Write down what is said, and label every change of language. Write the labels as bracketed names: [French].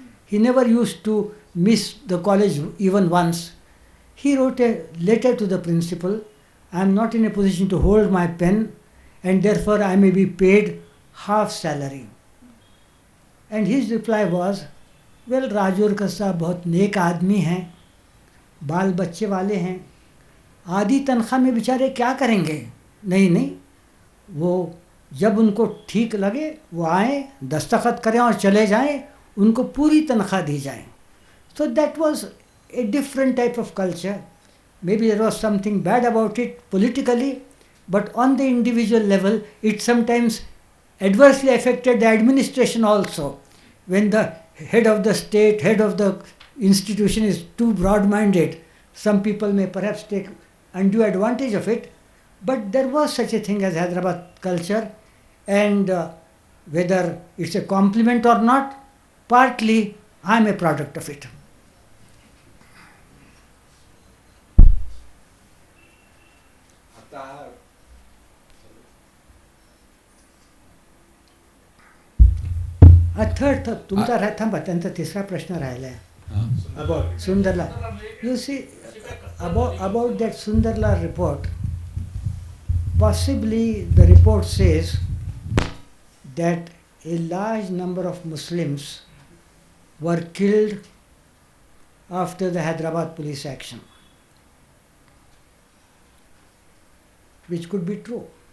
[English] He never used to miss the college even once. He wrote a letter to the principal, I am not in a position to hold my pen, and therefore I may be paid half salary. And his reply was, well, [Hindi] Rajurkar साहब बहुत नेक आदमी हैं, बाल बच्चे वाले हैं, आधी तनख्वाह में बेचारे क्या करेंगे. नहीं, वो जब उनको ठीक लगे वो आए, दस्तखत करें और चले जाएं, उनको पूरी तनख्वाह दी जाए. [English] So that was a different type of culture. Maybe there was something bad about it politically, but on the individual level, it sometimes adversely affected the administration also. When the head of the state, head of the institution is too broad-minded, some people may perhaps take undue advantage of it, but there was such a thing as Hyderabad culture, and whether it's a compliment or not, partly I'm a product of it. [Marathi] Third तुमचा थांबा, त्यांचा तिसरा प्रश्न राहिला आहे [English] about [Marathi] Sundarlal. [English] You see about that Sundarlal report, possibly the report says that a large number of Muslims were killed after the Hyderabad police action, which could be true.